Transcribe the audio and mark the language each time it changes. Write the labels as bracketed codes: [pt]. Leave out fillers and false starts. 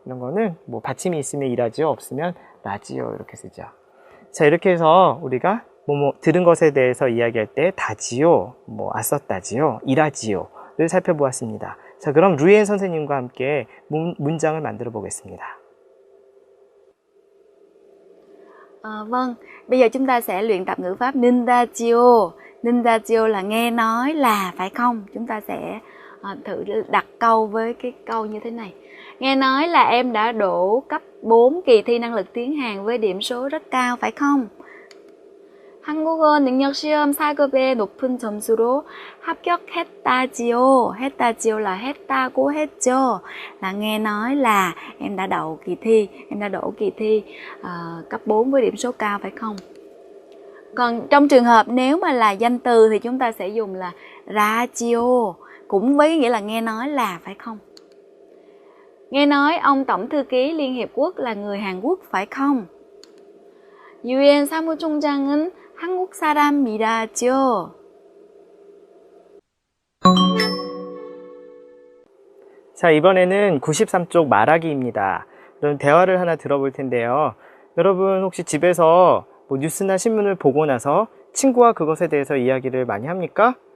[ko] 이런 거는 받침이 있으면 이라지요, 없으면 라지요 이렇게 쓰죠. 자, 이렇게 해서 우리가 들은 것에 대해서 이야기할 때 다지요, 아썼다지요, 이라지요를 살펴보았습니다. 자, 그럼 루이엔 선생님과 함께 문장을 만들어 보겠습니다. [vi] Vâng, bây giờ chúng ta sẽ luyện tập ngữ pháp nindajiyo. Nindajiyo là nghe nói là, phải không? Chúng ta sẽ thử đặt câu với cái câu như thế này. Nghe nói là em đã đỗ cấp 4 kỳ thi năng lực tiếng Hàn với điểm số rất cao, phải không? [ko] 한국어 능력 시험 4급의 높은 점수로 합격했다지요. 했다지요 là 했다고 했죠. [vi] Là nghe nói là em đã đậu kỳ thi, em đã đỗ kỳ thi cấp 4 với điểm số cao, phải không? Còn trong trường hợp nếu mà là danh từ thì chúng ta sẽ dùng là radio, cũng với nghĩa là nghe nói là, phải không? Nghe nói ông Tổng thư ký Liên Hiệp Quốc là người Hàn Quốc, phải không? [ko] 유엔 사무총장은 한국 사람이라죠. 자, 이번에는 93쪽 말하기입니다. 그럼 대화를 하나 들어볼 텐데요. 여러분 혹시 집에서 뭐 뉴스나 신문을 보고 나서 친구와 그것에 대해서 이야기를 많이 합니까?